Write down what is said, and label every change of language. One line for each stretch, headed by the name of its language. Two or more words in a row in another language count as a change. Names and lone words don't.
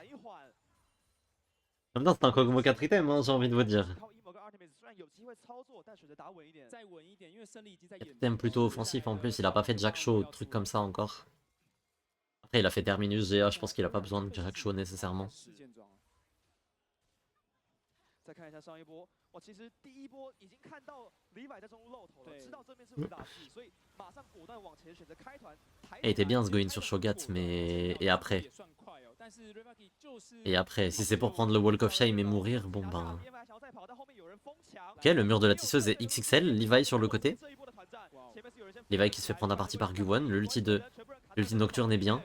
French: En même temps, c'est un Kog'Maw 4 items, hein, j'ai envie de vous dire. 4 items plutôt offensif en plus, il a pas fait de Jack Show, truc comme ça encore. Après, il a fait Terminus GA, je pense qu'il a pas besoin de Jack Show nécessairement.
Chinese: 再看一下上一波，哇，其实第一波已经看到李柏在中路露头了，知道这边是武打戏，所以马上果断往前选择开团。
French: Il était bien ce going sur Shogat, mais... Et après? Et après, si c'est pour prendre le
English: Walk of Shame
French: et mourir, bon ben... Ok, le mur de la tisseuse est XXL, Levi sur le côté. Levi qui se fait prendre à partie par Guwon, l'ulti nocturne est bien.